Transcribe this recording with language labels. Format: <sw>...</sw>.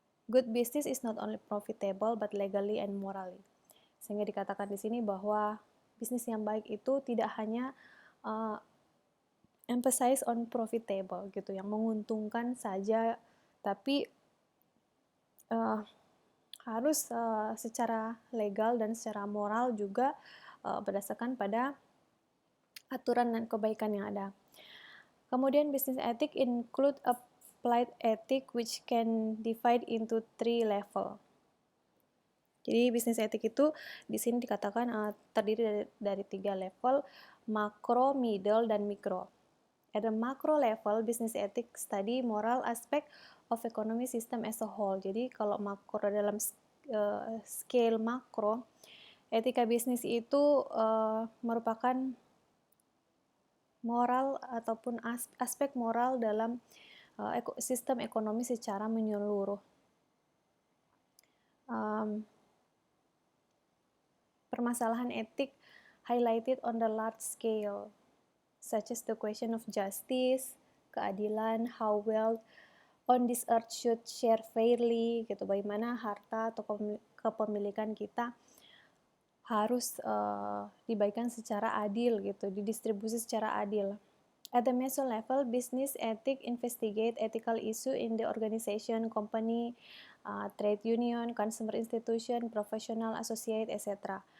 <en>Good business is not only profitable but legally and morally.</en> <id>Sehingga dikatakan di sini bahwa bisnis yang baik itu tidak hanya</id> <en>emphasize on profitable</en> <id>gitu, yang menguntungkan saja, tapi harus secara legal dan secara moral juga berdasarkan pada aturan dan kebaikan yang ada. Kemudian</id> <en>business ethic include applied ethic which can divide into 3 level.</en> <id>Jadi business ethic itu di sini dikatakan terdiri dari 3 level, makro, middle, dan mikro.</id> <en>At the macro level, business ethics study moral aspect of economic system as a whole.</en> <id>Jadi kalau makro dalam scale makro, etika bisnis itu merupakan moral ataupun aspek moral dalam sistem ekonomi secara menyeluruh. Permasalahan etik</id> <en>highlighted on the large scale, such as the question of justice,</en> <id>keadilan,</id> <en>how wealth on this earth should share fairly, gitu.</en> <id>Bagaimana harta atau kepemilikan kita harus dibagikan secara adil, gitu, didistribusi secara adil.</id> <en>At the meso level, business ethic investigate ethical issue in the organization, company, trade union, consumer institution, professional associate, etc.</en>